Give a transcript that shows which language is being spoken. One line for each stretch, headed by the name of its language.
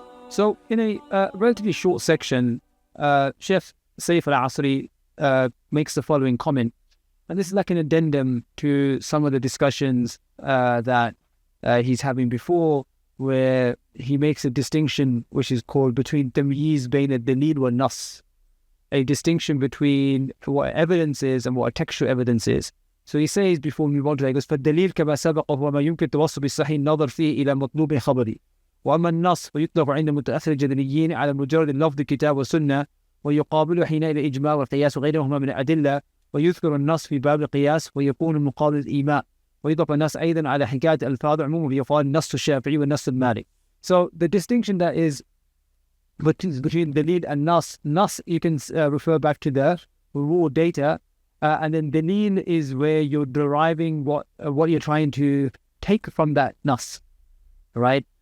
English: So in a relatively short section, Shaykh Saif al-Asri makes the following comment, and this is like an addendum to some of the discussions that he's having before, where he makes a distinction which is called between tamyiz bayn al-dalil wa nas, a distinction between what evidence is and what textual evidence is. So he says, before we move on to that, he goes,
Arabic: فَالدَّلِيلُ كَمَا سَبَقَ وَمَا يُمْكِنْ تَوَصُّلُ بِالصَّحِيحِ النَّظَرِ فِيهِ إِلَى مَطْلُوبٍ خَبَرٍ وَأَمَّا النَّصُ فَيُطْلَقُ عِنْدَ مُتَأَخِّرِ الْجَدَلِيِّينَ عَلَى مُجَرَّدِ اللَّفْظِ الكتاب والسنة ويقابل حينئذ الإجماع والقياس وغيرهما من الأدلة ويذكر النص في باب القياس ويكون المقابل الإيماء ويضاف النص أيضا على حكاية الألفاظ عموما ويقال النص الشافعي والنص المالك.
English: So the distinction that is between dalil and nas you can refer back to the raw data, and then dalil is where you're deriving what you're trying to take from that nas, right?